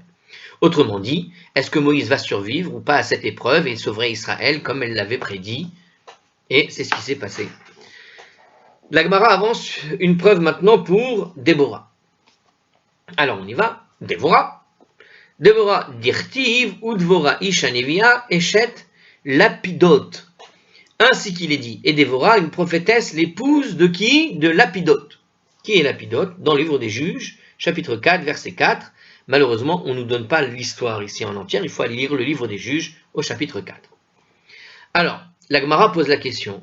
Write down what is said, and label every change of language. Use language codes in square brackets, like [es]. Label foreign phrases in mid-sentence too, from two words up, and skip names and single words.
[fr] Autrement dit, est-ce que Moïse va survivre ou pas à cette épreuve et sauverait Israël comme elle l'avait prédit? Et c'est ce qui s'est passé. La Gemara avance une preuve maintenant pour Déborah. Alors on y va. [he] Déborah, דכתיב ודבורה אשה נביאה אשת לפידות. [fr] Ainsi qu'il est dit. Et Déborah, une prophétesse, l'épouse de qui? De Lapidot. Qui est Lapidot? Dans le livre des Juges, chapitre 4, verset 4. Malheureusement, on ne nous donne pas l'histoire ici en entière. Il faut aller lire le livre des Juges au chapitre 4. Alors, la Gemara pose la question.